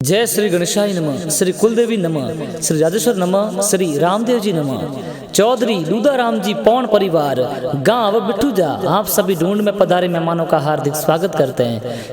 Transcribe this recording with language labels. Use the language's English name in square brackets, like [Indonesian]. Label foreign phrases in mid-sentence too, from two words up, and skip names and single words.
[Hindi] जय श्री गणेशाय नमः, श्री कुलदेवी नमः, श्री राजेश्वर नमः, श्री रामदेव जी नमः। चौधरी लूदाराम जी पौन परिवार गांव बिठूजा आप सभी ढूंढ में पधारे मेहमानों का हार्दिक स्वागत करते हैं।